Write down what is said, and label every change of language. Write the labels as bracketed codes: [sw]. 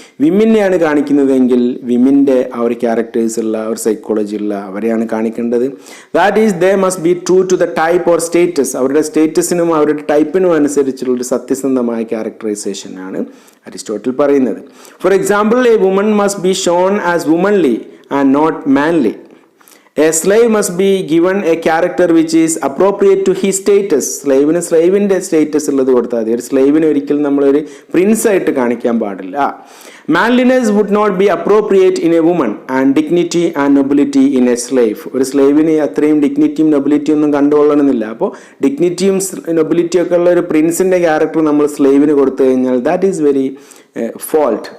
[ml] വിമിനെയാണ് കാണിക്കുന്നതെങ്കിൽ വിമിൻ്റെ ആ ഒരു ക്യാരക്ടേഴ്സ് ഉള്ള ഒരു സൈക്കോളജി ഉള്ള അവരെയാണ് കാണിക്കേണ്ടത്. [en] That is they must be true to the type or status. [ml] അവരുടെ സ്റ്റേറ്റസിനും അവരുടെ ടൈപ്പിനും അനുസരിച്ചുള്ള ഒരു സത്യസന്ധമായ ക്യാരക്ടറൈസേഷനാണ് അരിസ്റ്റോട്ടിൽ പറയുന്നത്. [en] For example, a woman must be shown as womanly and not manly. A slave must be given a character which is appropriate to his status. [ml] സ്ലേവിന് സ്ലേവിൻ്റെ status ഉള്ളത് കൊടുത്താൽ മതി. ഒരു സ്ലേവിനെ ഒരിക്കലും നമ്മളൊരു പ്രിൻസ് ആയിട്ട് കാണിക്കാൻ പാടില്ല. [en] Manliness would not be appropriate in a woman and dignity and nobility in a slave. [ml] ഒരു സ്ലേവിന് അത്രയും ഡിഗ്നിറ്റിയും നൊബിലിറ്റിയും ഒന്നും കണ്ടുകൊള്ളണമെന്നില്ല. അപ്പോൾ ഡിഗ്നിറ്റിയും നൊബിലിറ്റിയും ഒക്കെ ഉള്ള ഒരു പ്രിൻസിൻ്റെ ക്യാരക്ടർ നമ്മൾ സ്ലേവിന് കൊടുത്തു കഴിഞ്ഞാൽ [en] That is very fault.